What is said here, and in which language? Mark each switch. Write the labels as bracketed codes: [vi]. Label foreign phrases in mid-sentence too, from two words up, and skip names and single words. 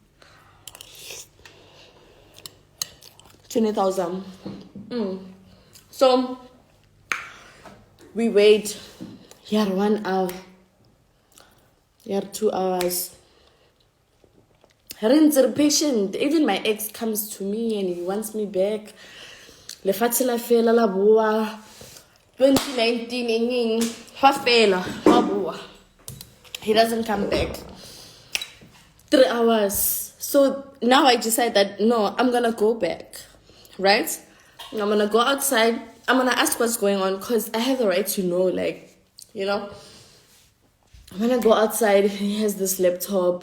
[en] 20,000. So we wait. Here 1 hour. Here 2 hours. Rinse patient. Even my ex comes to me and he wants me back. [tn] Lefatshe la fela la boa. 2019 fela la boa. [en] He doesn't come back. 3 hours. So now I decide that no, I'm gonna go back. Right? I'm gonna go outside. I'm gonna ask what's going on because I have the right to know, like, you know. I'm gonna go outside. He has this laptop.